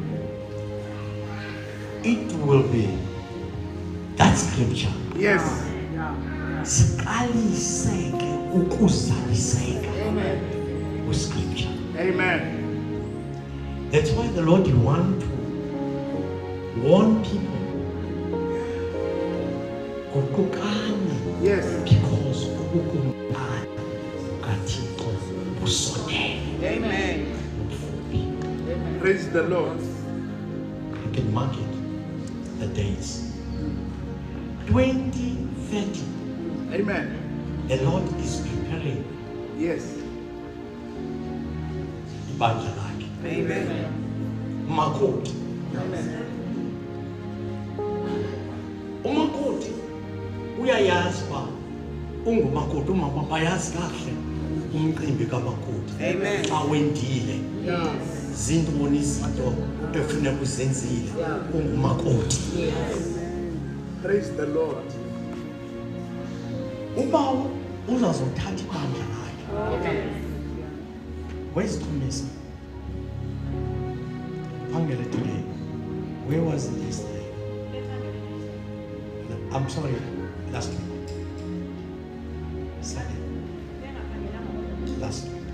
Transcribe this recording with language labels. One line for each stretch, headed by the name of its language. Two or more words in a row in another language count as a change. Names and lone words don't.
English: It will be that scripture. Yes.
Xhosa: Sikaliseke ukuzaliseka
English: with scripture. Amen. That's why the Lord want to warn people.
Xhosa: Kukukani.
English: Yes.
Xhosa: Because ukukumani kaThixo usondele.
English: Amen. Praise the Lord. You can mark it, the days. 2030, Amen. the Lord is preparing Yes.
Xhosa: ibandla lakhe.
English: Amen.
Xhosa: Umakoti. Umakoti uyayazi uba ungumakoti, umama bayazi kahle umcimbi kamakoti.
English: Amen.
Xhosa: Xa wendile zintoni izinto efuneka uzenzile ungumakoti.
English: Praise the Lord.
Xhosa: Uba uzazothatha ibandla lakhe.
English: Where's Thomas? Angela today. Where was it yesterday? I'm sorry, last week. Sunday. Last week.